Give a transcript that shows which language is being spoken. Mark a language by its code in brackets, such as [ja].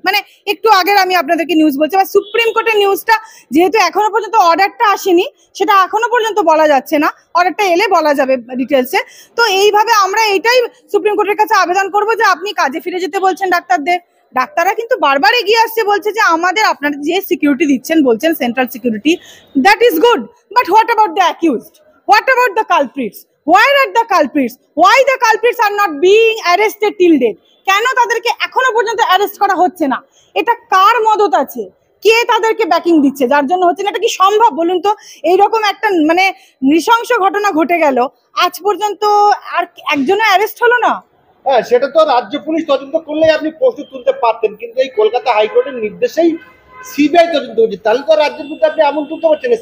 [bn] মানে একটু আগের আমি আপনাদেরকে নিউজ বলছি, বা সুপ্রিম কোর্টের নিউজটা যেহেতু এখনো পর্যন্ত অর্ডারটা আসেনি, সেটা এখনো পর্যন্ত বলা যাচ্ছে না, অর্ডারটা এলে বলা যাবে ডিটেলসে। তো এইভাবে আমরা এইটাই সুপ্রিম কোর্টের কাছে আবেদন করবো যে আপনি কাজে ফিরে যেতে বলছেন ডাক্তারদের। ডাক্তাররা কিন্তু বারবার এগিয়ে আসছে, বলছে যে আমাদের আপনারা যে সিকিউরিটি দিচ্ছেন বলছেন central security, [en] That is good, but what about the accused, what about the culprits? Why are the culprits? Why the culprits are not being arrested till date? [bn] কেন তাদেরকে এখনো পর্যন্ত অ্যারেস্ট করা হচ্ছে না? এটা কার মদত আছে? কে তাদেরকে ব্যাকিং দিচ্ছে যার জন্য হচ্ছে না? এটা কি সম্ভব বলুন তো? এইরকম একটা মানে নৃশংস ঘটনা ঘটে গেল, আজ পর্যন্ত আর একজনও অ্যারেস্ট হলো না। হ্যাঁ, সেটা তো রাজ্য পুলিশ তদন্ত করলেই আপনি প্রশ্ন তুলতে পারতেন, কিন্তু এই কলকাতা হাইকোর্টের নির্দেশেই সিবিআই তদন্ত হচ্ছে, তাহলে তো রাজ্যের মধ্যে আপনি এমন তুলতে পারছেন না।